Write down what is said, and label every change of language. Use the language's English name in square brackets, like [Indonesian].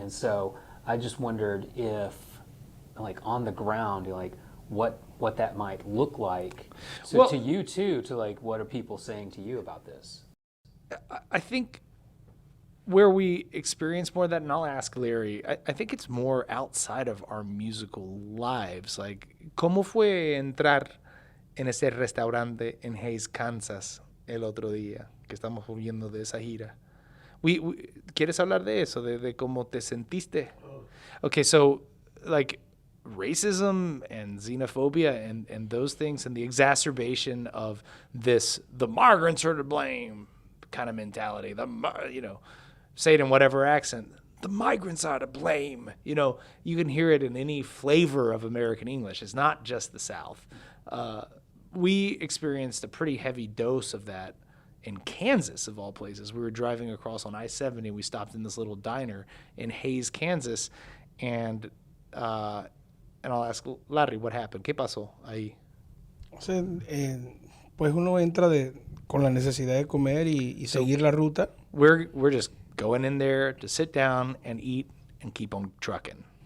[English] And so I just wondered if, like, on the ground, like, what that might look like. So well, to you too, to like, what are people saying to you about this? I think where we experience more of that, and I'll ask Larry, I think it's more outside of our musical lives. [Spanish] Like, ¿cómo fue entrar en ese restaurante en Hays, Kansas, el otro día, que estamos volviendo de esa gira? ¿Quieres hablar de eso, de cómo te sentiste? [English] Okay, so, like, racism and xenophobia and those things and the exacerbation of this, the migrants are to blame kind of mentality, say it in whatever accent, the migrants are to blame. You can hear it in any flavor of American English. It's not just the South. We experienced a pretty heavy dose of that in Kansas, of all places. We were driving across on I-70. We stopped in this little diner in Hays, Kansas, and I'll ask Larry, what happened? [Spanish] ¿Qué pasó ahí? O sea, pues uno entra con la necesidad de comer y seguir la ruta. [English] We're just going in there to sit down and eat and keep on trucking.